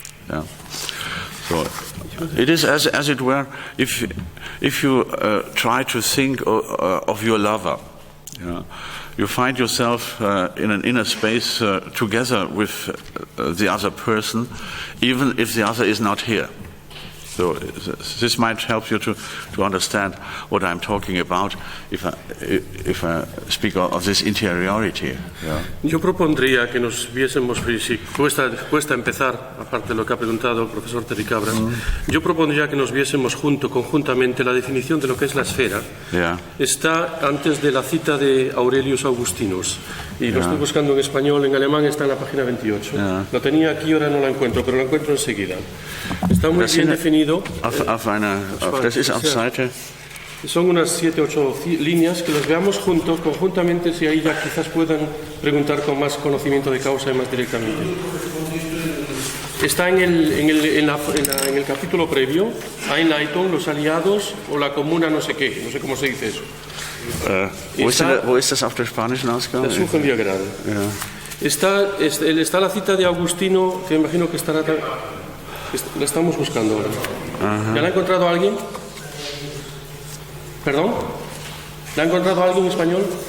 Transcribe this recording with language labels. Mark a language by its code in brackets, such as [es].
[en] Yeah. So it is as it were, if you try to think of your lover, you find yourself in an inner space together with the other person, even if the other is not here. So this might help you to understand what I'm talking about if I speak of this interiority. Yeah. [es] Yo propondría que nos viésemos, si cuesta empezar, aparte de lo que ha preguntado el profesor Terry Cabras, yo propondría que nos viésemos conjuntamente la definición de lo que es la esfera. [en] Yeah. [es] Está antes de la cita de Aurelius Augustinus, y lo estoy buscando en español, en alemán está en la página 28. [en] Yeah. [es] Lo tenía aquí, ahora no la encuentro, pero la encuentro enseguida. Está muy bien definido. [de] Das ist auf Seite. [es] Son unas 7 o 8 líneas que las veamos conjuntamente, si ahí ya quizás puedan preguntar con más conocimiento de causa y más directamente. Está en el capítulo previo, Einleitung, los aliados o la comuna no sé qué, no sé cómo se dice eso. [de] Wo ist das auf der spanischen Ausgabe? Das suchen wir gerade. Ja. [es] Está la cita de Agustino, que imagino que estará... La estamos buscando ahora. ¿Ya la ha encontrado alguien? ¿Perdón? ¿La ha encontrado alguien en español?